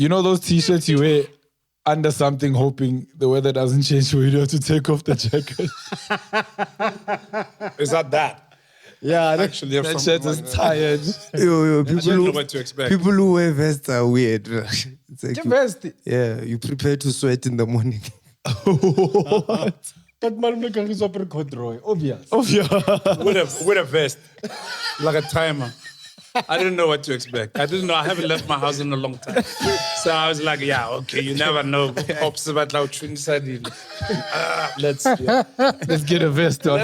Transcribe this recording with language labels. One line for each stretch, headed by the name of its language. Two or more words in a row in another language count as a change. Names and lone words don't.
English: You know those t-shirts you wear under something hoping the weather doesn't change for you to take off the jacket? Is that? Yeah, Actually, have That some shirt is tired. Yo, I didn't know what to expect. people who wear vests are weird. It's like vest. yeah, you prepare to sweat in the morning. But man, KAGISO apere corduroy. Obvious. With a vest, like a timer. I didn't know what to expect. I didn't know. I haven't left my house in a long time. So I was like, yeah, okay, you never know. Let's Get a vest on.